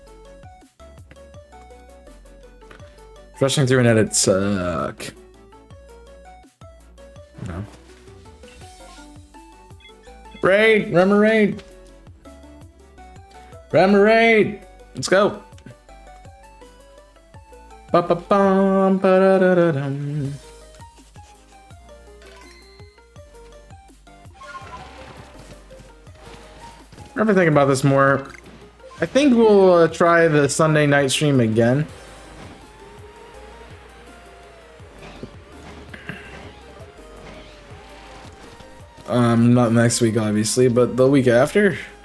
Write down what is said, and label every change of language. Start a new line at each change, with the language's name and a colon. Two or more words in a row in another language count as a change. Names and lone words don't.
English: Rushing through an edit suck. No. Raid! Remember raid! Remember raid! Let's go! Ba-ba-bum, ba-da-da-da-dum. I've been thinking about this more. I think we'll try the Sunday night stream again. Not next week, obviously, but the week after.